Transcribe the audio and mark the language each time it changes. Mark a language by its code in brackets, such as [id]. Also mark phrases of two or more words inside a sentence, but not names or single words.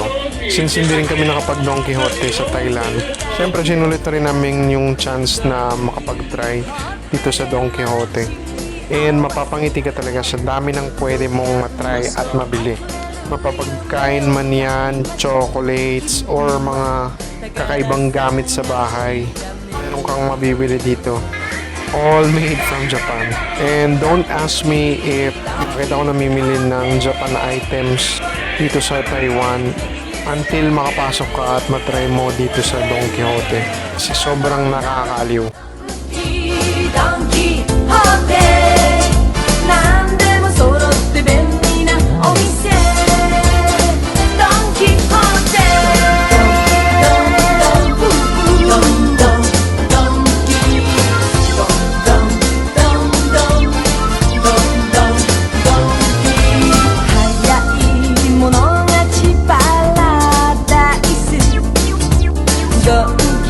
[tl] Since hindi rin kami nakapag Don Quixote sa Thailand, syempre sinulit na rin namin yung chance na makapag-try dito sa Don Quixote. And mapapangiti ka talaga sa dami ng pwede mong matry at mabili. Mapapagkain man yan, chocolates, or mga kakaibang gamit sa bahay. Meron kang mabibili dito. [en] All made from Japan. And don't ask me if [tl] bakit ako namimili ng Japan items dito sa Taiwan until makapasok ka at matry mo dito sa Don Quixote. Kasi sobrang nakakaliw. [ja] Don Quixote 何でも揃って便利なお店 Don Quixote Don Don Don Don Don Don Don Don Don 早い者勝ちパラダイスどん